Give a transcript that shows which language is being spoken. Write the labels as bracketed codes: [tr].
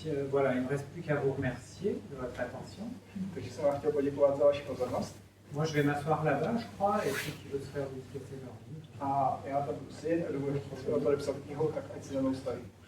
[fr] Voilà, il ne me reste plus qu'à vous remercier de votre attention. [cs] Takže jsem vám chtěl poděkovat za vaši pozornost. [fr] Moi, je vais m'asseoir là-bas, je crois, et ceux qui veulent se faire dédicacer leur livre. [cs] A já tam budu sedět a dobudu podepsat knihu, tak ať si za mnou staví.